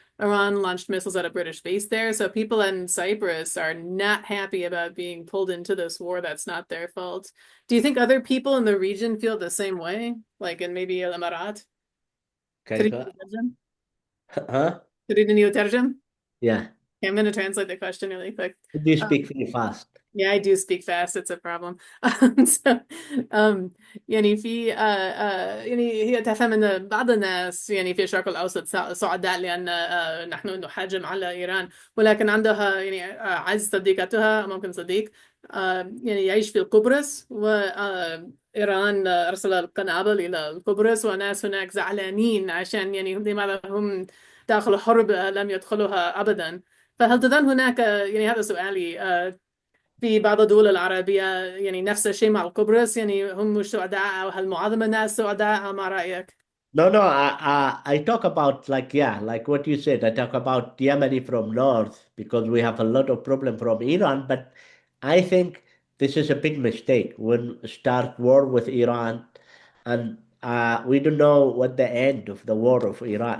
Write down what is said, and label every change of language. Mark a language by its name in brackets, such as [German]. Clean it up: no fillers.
[English] Iran launched missiles at a British base there. So people in Cyprus are not happy about being pulled into this war that's not their fault. Do you think other people in the region feel the same way? Like in maybe El Emirat? [Arabic] كيف؟ تريد أن يترجم؟ Huh? تريد أن يترجم? [English] Yeah. Okay, I'm going to translate the question really quick. Do you speak very fast? Yeah, I do speak fast. It's a problem. [Arabic] So, يعني في يعني هي تفهم أن بعض الناس يعني في الشرق الأوسط سعداء لأن نحن نحاجم على إيران، ولكن عندها يعني عز صديقتها ممكن صديق يعني يعيش في قبرص، وإيران أرسل القنابل إلى قبرص، وناس هناك زعلانين عشان يعني لماذا هم داخل حرب لم يدخلوها أبدا. فهل تظن هناك يعني هذا سؤالي في بعض الدول العربية يعني نفس الشيء مع قبرص، يعني هم مش سعداء، أو هل معظم الناس سعداء؟ ما رأيك؟ [English] No, no, I talk about like, yeah, like what you said. I talk about Yemeni from north because we have a lot of problem from Iran. But I think this is a big mistake when start war with Iran, and we don't know what the end of the war of Iran.